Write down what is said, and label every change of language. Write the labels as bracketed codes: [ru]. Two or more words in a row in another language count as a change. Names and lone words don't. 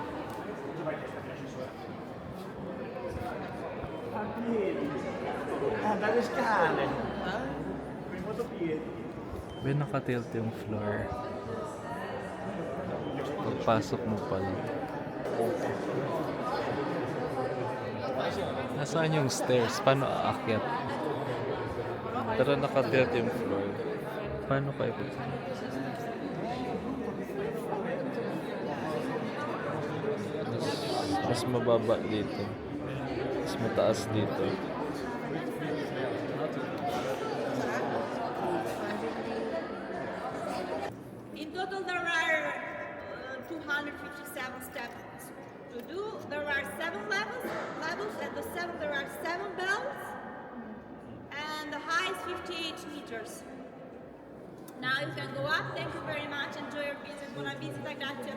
[it] Dalle scale. Con i motopiedi. [tl] May nakatilt yung floor. Pagpasok mo pa lang. Nasaan yung stairs? Paano aakyat? Pero nakatilt yung floor. Paano kayo pupunta? Mas mababa dito. Mas mataas dito. [en] In total, there are 257 steps to do. There are 7 levels. At the 7 there are 7 bells, and the height is 58 meters. Now you can go up. Thank you very much. Enjoy your visit. [it] Buona visita. Grazie.